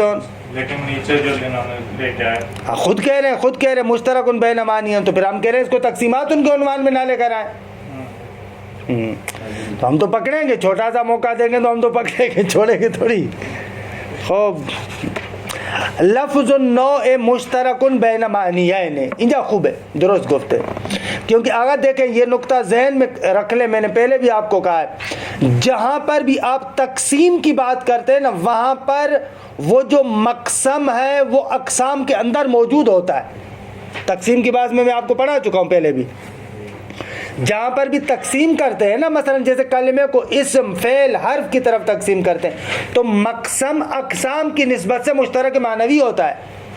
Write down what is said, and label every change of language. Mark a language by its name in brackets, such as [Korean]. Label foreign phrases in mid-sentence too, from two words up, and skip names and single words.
[Urdu] لیکن نیچے جو لے کے آئے خود کہہ رہے ہیں مشترک ان بین امانی ہیں, تو پھر ہم کہہ رہے ہیں اس کو تقسیمات ان کے عنوان میں نہ لے کر آئیں. تو ہم تو پکڑیں گے, چھوٹا سا موقع دیں گے تو ہم تو پکڑیں گے, چھوڑیں گے تھوڑی. خوب [Arabic] لفظ النوع مشترک بین معنیین, [Urdu] انجا خوب ہے, [Persian] درست گفت [Urdu] ہے. کیونکہ آگا دیکھیں یہ نقطہ ذہن میں رکھ لیں, میں نے پہلے بھی آپ کو کہا ہے, جہاں پر بھی آپ تقسیم کی بات کرتے ہیں نا, وہاں پر وہ جو مقسم ہے وہ اقسام کے اندر موجود ہوتا ہے. تقسیم کی بات میں آپ کو پڑھا چکا ہوں پہلے بھی. جہاں پر بھی تقسیم کرتے ہیں نا، مثلا جیسے کلمے کو اسم فعل حرف کی طرف تقسیم کرتے ہیں تو مقسم اقسام کی نسبت سے مشترک معنوی ہوتا ہے.